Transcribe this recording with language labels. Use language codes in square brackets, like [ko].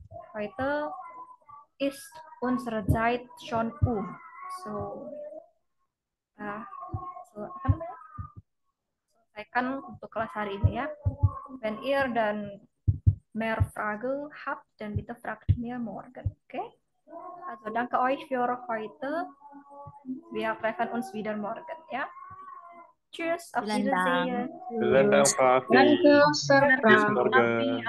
[de] Heute ist unsere Zeit schon So, [id] apa namanya? Selesaikan untuk kelas hari ini ya. [de] Wenn ihr dan mehr Fragen habt, dann bitte fragt mir morgen. Okay? Also danke euch für heute. Wir treffen uns wieder morgen ya. Tschüss, auf Vielen Dank. Wiedersehen. Vielen Dank, Pak Afi. Danke, Bis morgen.